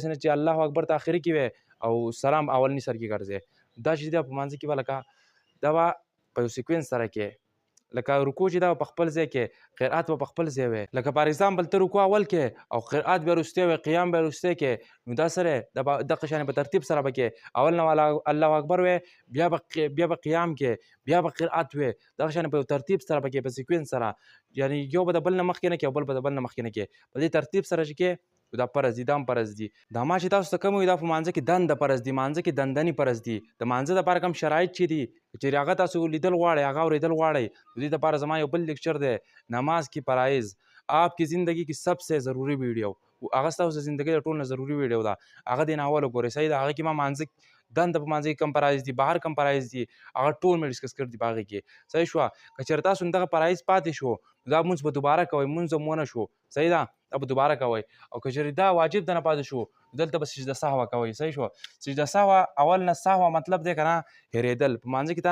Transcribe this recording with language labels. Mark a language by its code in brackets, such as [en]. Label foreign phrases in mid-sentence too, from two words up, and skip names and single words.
[ps] داسې نه چې الله اکبر ته اخري کې وی او سلام اولني سر کې ګرځې دا چې دی په مانځه کې به لکه دا به په یو سیکوینس سره کې لکه رکوع چې دا په خپل ځای کې قرأت به په خپل ځای وی لکه [en] for example [ps] ته رکوع اول کې او قرأت بیا وروستی وی قیام بیا وروستی کې نو دا سره دغه شانې په ترتیب سره به کې اول نه الله اکبر وی بیا به قیام کې بیا به قرأت وی دغه شانې په ترتیب سره به کې په سیکوینس سره یعنې یو به د بل نه مخکې نه کې او بل به د بل نه مخکې نه کې په دې ترتیب سره چې کې دا فرض دي دا هم فرض دي دا ما چې تاسو ته کوم وي دا په مانځه کې دنده فرض دي مانځه کې دندنې فرض دي د مانځه دپاره کوم شرایط چې دي چېرې هغه تاسو لیدل غواړئ هغه اورېدل غواړئ د دې دپاره زما یو بل لیکچر دی [ur] نماز کی فرائض آپ کی زندگی کی سب سے ضروری [ps] ویډیو هغه ستاسو زندګۍ د ټول نه ضروري ویډیو ده هغه دې نه اول وګورئ صحیح ده هغه کې ما مانځه دنده په مانځه کې کم فرایض دي بهر کم فرایض دي هغه ټول مې ډسکس کړي دي په هغې کې صحیح شوه که چېرې تاسو دغه فرایض پاتې شو دا مونځ به دوباره کوئ مونځ هم ونه شو صحیح ده دا به دوباره کوئ او که چېرې دا واجب دنه پاتې شو دلته به سجده سهوه کوئ صحیح شو سجده سهوه اول نه سهوه مطلب دی که نه هېرېدل په مانځه کې تا